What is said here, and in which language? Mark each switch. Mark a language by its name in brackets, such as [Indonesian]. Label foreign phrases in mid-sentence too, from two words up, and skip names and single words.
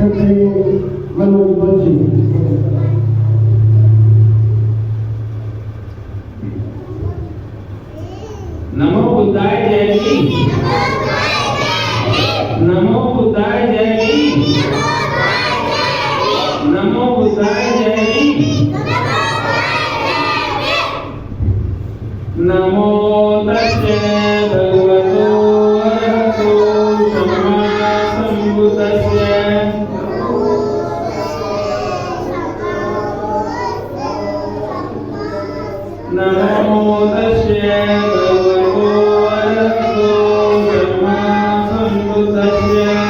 [Sanskrit] नमो बुद्धाय [Hindi] जय की। [Sanskrit] नमो बुद्धाय [Hindi] जय की। [Sanskrit] नमो बुद्धाय [Hindi] जय की। [Pali] नमो तस्से भगवतो अरहतो सम्मा सम्बुद्धस्से। नमो तस्से भगवतो अरहतो सम्मा सम्बुद्धस्से।